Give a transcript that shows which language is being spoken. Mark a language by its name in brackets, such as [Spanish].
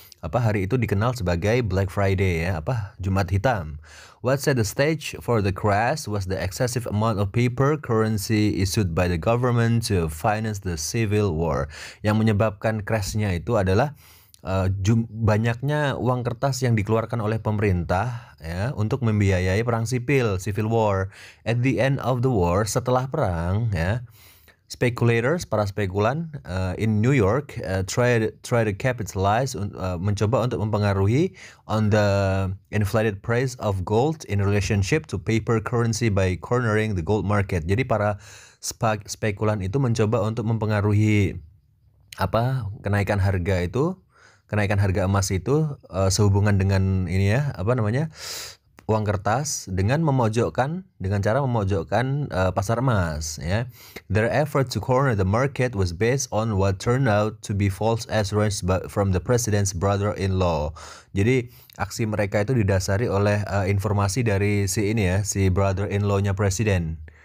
[Indonesian] Hari itu dikenal sebagai Black Friday ya, Jumat Hitam. [English] What set the stage for the crash was the excessive amount of paper currency issued by the government to finance the civil war. [Indonesian] Yang menyebabkan crashnya itu adalah banyaknya uang kertas yang dikeluarkan oleh pemerintah ya untuk membiayai perang sipil, civil war. [English] At the end of the war, [Indonesian] setelah perang ya, [English] speculators, [Indonesian] para spekulan [English] in New York try to capitalize, [Indonesian] mencoba untuk mempengaruhi [English] on the inflated price of gold in relationship to paper currency by cornering the gold market. [Indonesian] Jadi para spekulan itu mencoba untuk mempengaruhi kenaikan harga emas itu sehubungan dengan ini ya, uang kertas dengan cara memojokkan pasar emas ya. [English] Their effort to corner the market was based on what turned out to be false assurance from the president's brother-in-law. [Indonesian] Jadi aksi mereka itu didasari oleh informasi dari si brother-in-law-nya presiden.